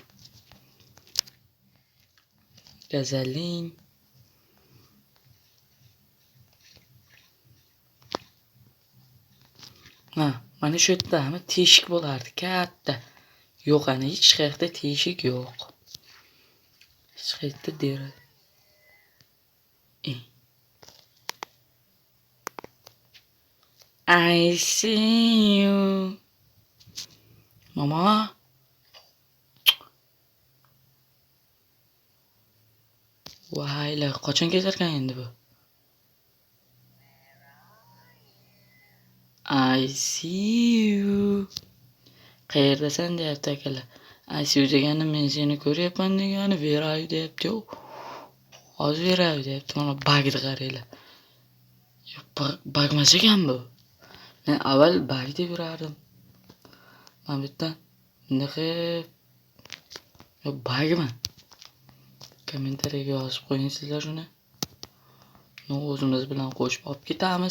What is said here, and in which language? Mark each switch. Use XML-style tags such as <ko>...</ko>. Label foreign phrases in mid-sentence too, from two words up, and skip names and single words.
<uz>Gazaling. Mana shu yerdami teshik bo'lardi, katta. Yo'q, ana hech qayerda teshik yo'q. Hech qayerda dera.</uz> <en>I see you.</en> <uz>Mama. Vayla, qachon ketarkan endi bu?</uz> <en>I see you.</en> <uz>Qayerdasan deyapti akalar.</uz> <en>I see you</en> <uz>degani men seni ko'ryapman degani,</uz> <en>where are you deyapti.</en> <uz>Hozir</uz> <en>where are you</en> <uz>deyapti. Mana bagni qaranglar. Bagmas ekan bu. Men avval bag deb yurardim. Mana bu yerdan bunaqa bagman. Kommentariyaga yozib qo'ying sizlar shuni. O'zimiz bilan qo'shib olib ketamiz.</uz>